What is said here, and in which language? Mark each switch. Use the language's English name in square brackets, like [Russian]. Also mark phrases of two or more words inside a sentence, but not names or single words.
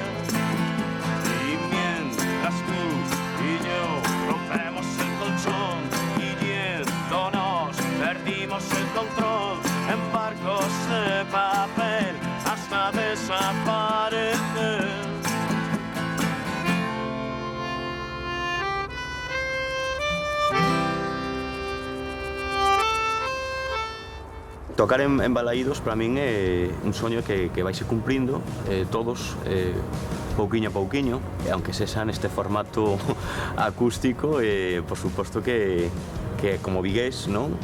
[Spanish] Y mientras tú y yo rompemos el colchón y yéndonos perdimos el control en barcos de papel hasta desaparecer. [Galician] Tocar en Balaídos para min é un soño que vaise cumprindo todos pouquiño a pouquiño, aunque sexa neste formato acústico, por suposto que como vigués, non?